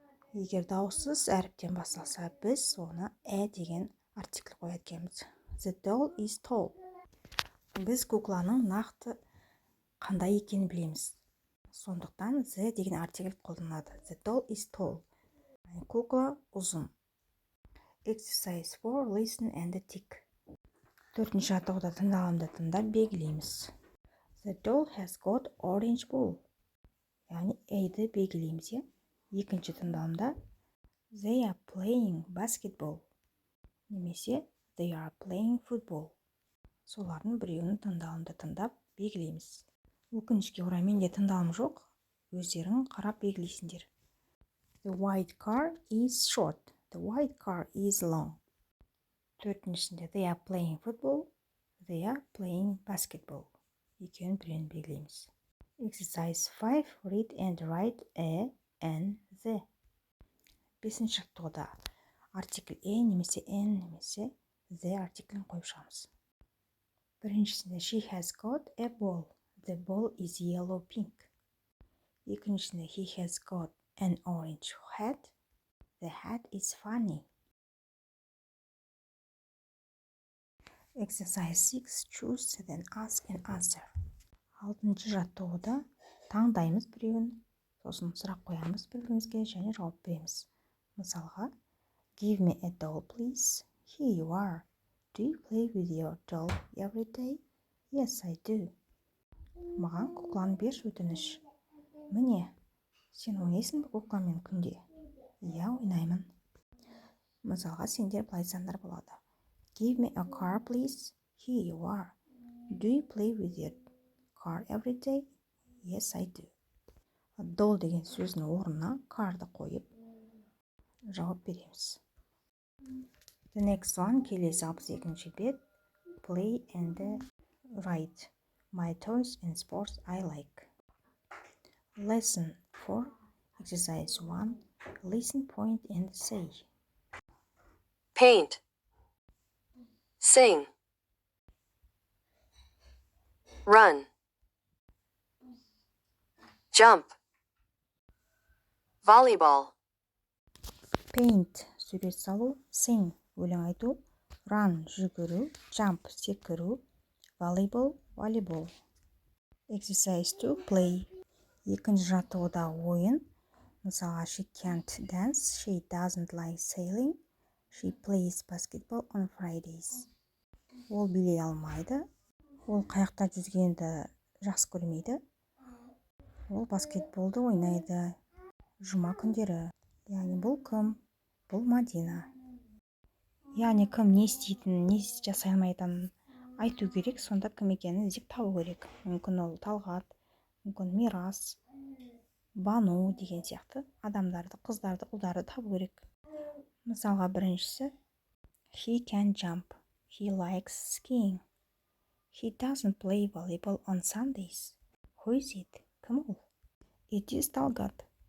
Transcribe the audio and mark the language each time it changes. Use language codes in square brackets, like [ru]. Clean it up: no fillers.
[kk] Егер дауыссыз әріптен басталса, біз оны деген артикль қояды екенбіз. [en] The doll is tall. [kk] Біз кукланың нақты қандай екенін білеміз. Сондықтан the деген артикль қолданады. [en] The doll is tall. [kk] Кукла ұзын. [en] Exercise 4, listen and tick. [kk] Төртінші жаттығуда тыңдалымды тыңдап белгілейміз. [en] The doll has got orange ball. [kk] Яғни A-ді белгілейміз. Екінші тыңдалымда [en] they are playing basketball. [kk] Немесе [en] they are playing football. [kk] Солардың біреуінің тыңдалымды тыңдап белгілейміз. Өкінішке орай менде тыңдалым жоқ. Өздерің қарап белгілейсіңдер. [en] The white car is short. The white car is long. [kk] Төртіншісінде [en] they are playing football. They are playing basketball. [kk] Екеуін біреуін белгілейміз. [en] Exercise 5, read and write a and the. [kk] Бесінші жаттығуда артикль немесе n немесе the артиклін қойып шығамыз. Біріншісінде [en] she has got a ball. The ball is yellow pink. [kk] Екіншісінде [en] he has got an orange hat. The hat is funny. Exercise 6. Choose then ask and answer. [kk] 6-шы жаттығуда таңдаймыз біреуін, сосын сұрақ қоямыз бір-бірімізге және жауап береміз. Мысалға, [en] give me a doll, please. Here you are. Do you play with your doll every day? Yes, I do. [kk] Маған кукланы берші өтініш. Міне, сен ойнайсың ба кукламен күнде? Иә, ойнаймын. Мысалға, сендер былай айтсаңдар болады. [en] Give me a car, please. Here you are. Do you play with your car every day? Yes, I do. [kk] Doll деген сөздің орнына car'ды қойып жауап береміз. [en] The next one, [kk] келесі 62-ші бет. [en] Play and write. My toys and sports I like. Lesson 4, exercise 1. Listen, point and say. Paint. Sing. Run. Jump. Volleyball. [kk] Paint сурет салу, sing өлең айту, run жүгіру, jump секіру, volleyball волейбол. [en] Exercise 2, play. [kk] 2-ші жаттығуда ойын. Мысалға, [en] she can't dance, she doesn't like sailing, she plays basketball on Fridays. [kk] Ол билей алмайды, ол қайықта жүзгенді жақсы көрмейді, ол баскетболды ойнайды жұма күндері. Яғни бұл кім? Бұл Мадина. Яғни кім не істейтінін, не жасай алмайтынын айту керек, сонда кім екенін іздеп табу керек. Мүмкін ол Талғат, мүмкін Мирас, Бану деген сияқты адамдарды, қыздарды, ұлдарды табу керек. Мысалға, біріншісі, [en] he can jump, he likes skiing, he doesn't play volleyball on Sundays. Who is it? [kk] Кім ол? [en] It is Талғат.